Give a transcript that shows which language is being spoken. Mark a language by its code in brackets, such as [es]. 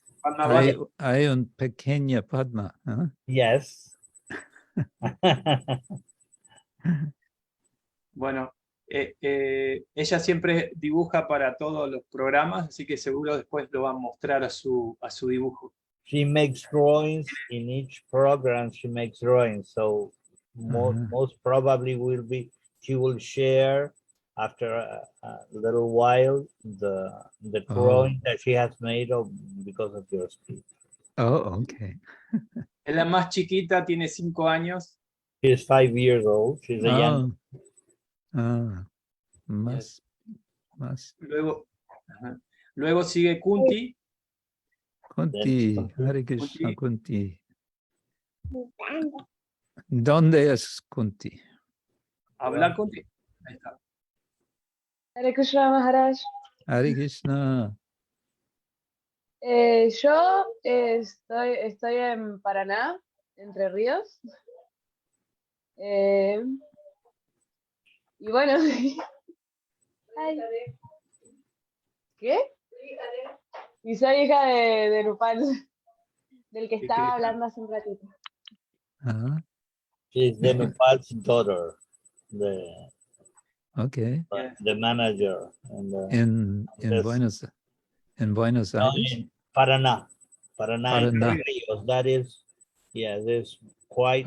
[es] Padma- hay un pequeña Padma. ¿Eh? [en] Yes. [es] Bueno, ella siempre dibuja para todos los programas, así que seguro después lo va a mostrar a su dibujo. [en] She makes drawings in each program. She makes drawings. So most probably she will share after a little while the drawing that she has made because of your speech. Oh, okay. [es] Es la más chiquita, tiene 5 años. [en] She is 5 years old. She's a young. [es] Más. Luego sigue Kunti. Kunti, Hare Krishna, Kunti. ¿Dónde es Kunti? Habla Kunti. Ahí está. [sa] Hare Krishna Maharaj. Hare Krishna. [es] Yo estoy en Paraná, Entre Ríos. Y bueno, ay, ¿qué? Y soy hija de Nupal, del que estaba hablando hace un ratito. Ah, [en] She's the Nupal's daughter, okay. the manager. And In Buenos Aires. in Paraná. Paraná. [es] Paraná. Ríos. [en] That is, yeah, that's quite